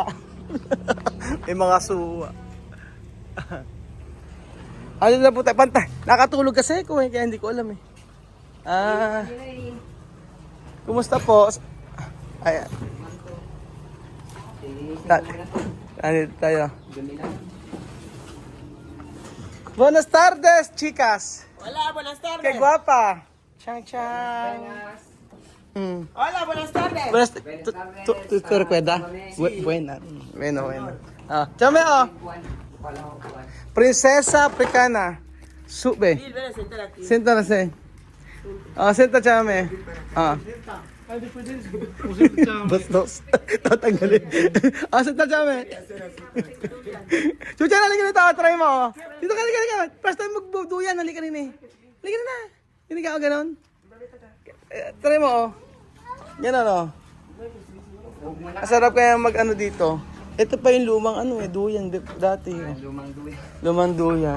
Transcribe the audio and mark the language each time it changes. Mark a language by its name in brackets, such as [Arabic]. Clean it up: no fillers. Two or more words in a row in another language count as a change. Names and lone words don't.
[Filipino] May mga suha. Ano na po tayo? Pantay. Nakatulog kasi ko eh, kaya hindi ko alam eh. Kumusta po? Ayan. Ano tayo? [Spanish] Buenas tardes, chicas. Hola, buenas tardes. Qué guapa. Chang chang. Hola, buenas tardes. Buenas, ¿tú recuerdas? Buena. Bueno. Chame oh. Princesa africana. Sube. Ven a sentar aquí. Siéntase. Sienta chame. Bastos. Tatanggalin. Sienta chame. Chucha, [Filipino] halika na ito. Try mo. Dito ka, halika. [English] First time [Filipino] magbuduyan. Halika rin eh. Halika na. Hindi ka ganon. Try mo. Yan ano. Masarap kaya mag-ano dito. Ito pa yung lumang duyan dati. Lumang duyan.